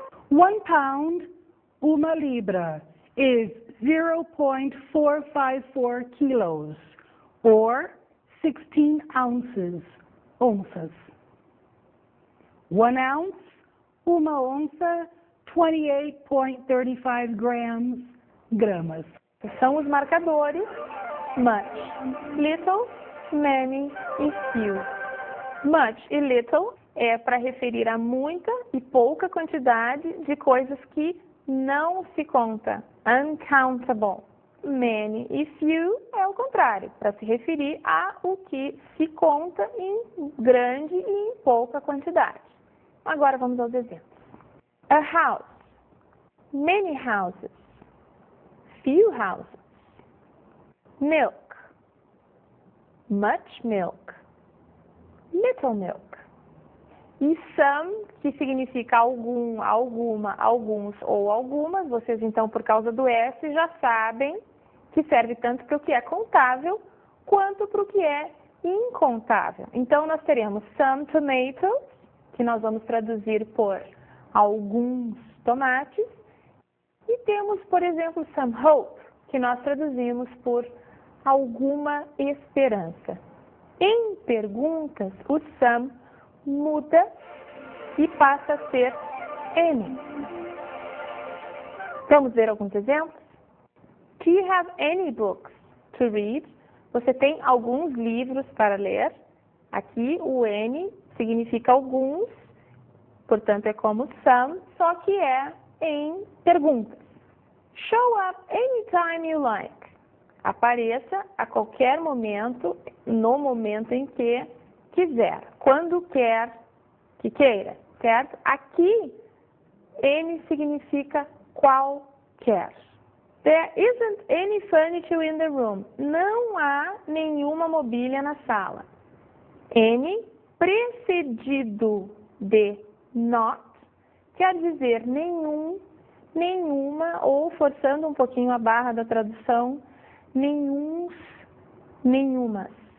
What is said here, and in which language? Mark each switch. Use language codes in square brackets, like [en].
[en] £1, [pt] uma libra, [en] is 0.454 kilos, or 16 ounces, onças. 1 ounce, [pt] uma onça, [en] 28.35 grams, gramas. [pt] São os marcadores much, little, many e few. Much e little é para referir a muita e pouca quantidade de coisas que não se conta, uncountable. Many e few é o contrário, para se referir a o que se conta em grande e em pouca quantidade. Agora vamos aos exemplos. [en] A house, many houses, few houses. Milk, much milk, little milk. [pt] E some, que significa algum, alguma, alguns ou algumas, vocês então, por causa do S, já sabem que serve tanto para o que é contável, quanto para o que é incontável. Então, nós teremos some tomatoes, que nós vamos traduzir por alguns tomates, e temos, por exemplo, some hope, que nós traduzimos por alguma esperança. Em perguntas, o some muda e passa a ser any. Vamos ver alguns exemplos? [en] Do you have any books to read? [pt] Você tem alguns livros para ler? Aqui o any significa alguns, portanto é como some, só que é em perguntas. [en] Show up anytime you like. [pt] Apareça a qualquer momento, no momento em que quiser, quando quer que queira, certo? Aqui, any significa qualquer. [en] There isn't any furniture in the room. [pt] Não há nenhuma mobília na sala. Any, precedido de not, quer dizer nenhum, nenhuma, ou forçando um pouquinho a barra da tradução, nenhuns, nenhumas.